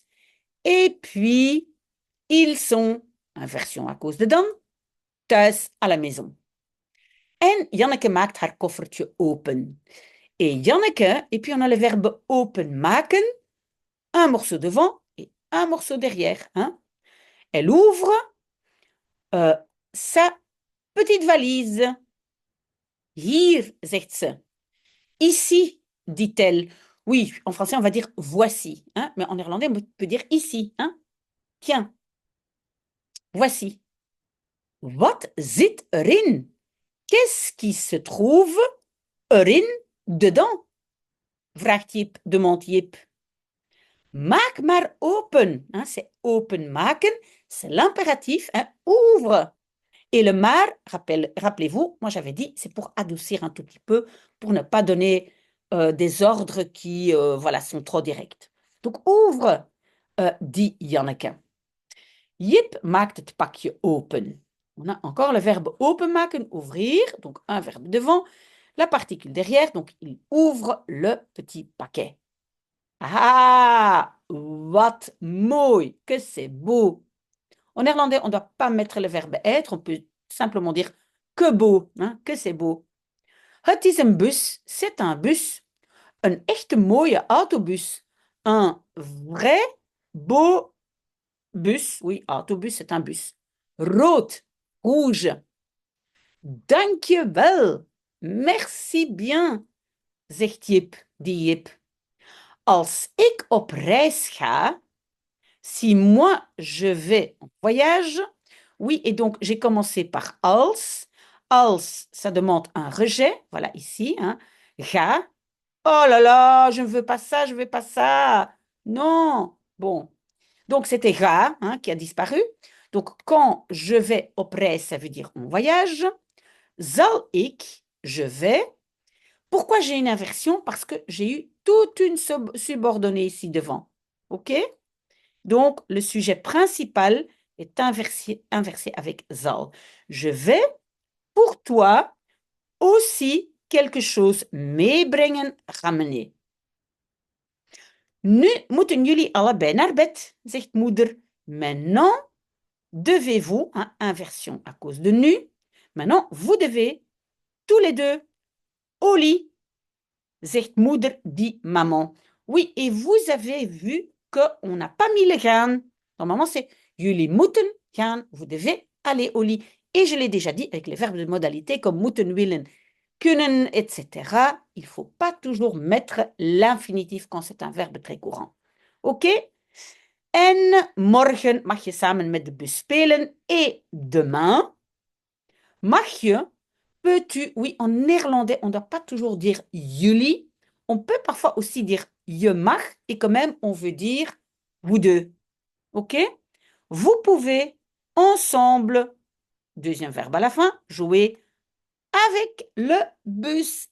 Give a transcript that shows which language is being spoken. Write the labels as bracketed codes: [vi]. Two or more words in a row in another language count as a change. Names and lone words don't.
[fr] Et puis, ils sont, inversion à cause de dan, thuis à la maison. [nl] En Janneke maakt haar koffertje open. [fr] Et Janneke, et puis on a le verbe openmaken, un morceau devant et un morceau derrière. Hein. Elle ouvre sa petite valise. [nl] Hier, zegt ze. [fr] Ici, dit-elle. Oui, en français, on va dire voici. Hein, mais en néerlandais, on peut dire ici. Hein. Tiens, voici. [nl] Wat zit erin? [fr] Qu'est-ce qui se trouve erin, dedans? [nl] Vraagt Jip, [fr] demande Jip. [nl] Maak maar open. [fr] Hein, c'est openmaken, c'est l'impératif. Hein, ouvre. Et le maar, rappelez-vous, moi j'avais dit, c'est pour adoucir un tout petit peu, pour ne pas donner des ordres qui voilà, sont trop directs. Donc ouvre, dit Janneke. [nl] Jip maakt het pakje open. [fr] On a encore le verbe openmaken, ouvrir, donc un verbe devant, la particule derrière, donc il ouvre le petit paquet. [nl] Ah, wat mooi, [fr] que c'est beau. En néerlandais, on ne doit pas mettre le verbe être, on peut simplement dire que beau, hein, que c'est beau. [nl] Het is een bus, [fr] c'est un bus. [nl] Een echte mooie autobus. [fr] Un vrai beau bus. Oui, autobus, c'est un bus. Rood, rouge. [nl] Dank je wel. [fr] Merci bien, [nl] zegt Jip, dit Jip. Als ik op reis ga, [fr] si moi je vais en voyage, oui, et donc j'ai commencé par als. Als, ça demande un rejet, voilà ici, hein. Ga. Oh là là, je ne veux pas ça, je ne veux pas ça. Non. Bon. Donc c'était ga, hein, qui a disparu. Donc quand je vais [nl] op reis, [fr] ça veut dire en voyage. [nl] Zal ik, [fr] je vais. Pourquoi j'ai une inversion? Parce que j'ai eu toute une subordonnée ici devant. OK? Donc, le sujet principal est inversé avec zal. Je vais pour toi aussi quelque chose meebrengen, ramener. [nl] Nu moeten jullie allebei naar bed, zegt moeder. [fr] Maintenant, devez-vous, hein, inversion à cause de nu. Maintenant, vous devez, tous les deux, au lit, [nl] zegt moeder, [fr] dit maman. Oui, et vous avez vu qu'on n'a pas mis le gaan. Normalement, c'est [nl] jullie moeten gaan, [fr] vous devez aller au lit. Et je l'ai déjà dit avec les verbes de modalité comme moeten, willen, kunnen, etc. Il ne faut pas toujours mettre l'infinitif quand c'est un verbe très courant. OK? [nl] En morgen mag je samen met de bus spelen. [fr] Et demain, [nl] mag je, [fr] peux-tu, oui, en néerlandais, on ne doit pas toujours dire jullie. On peut parfois aussi dire [nl] je mag [fr] et quand même on veut dire vous deux. OK? Vous pouvez ensemble, deuxième verbe à la fin, jouer avec le bus.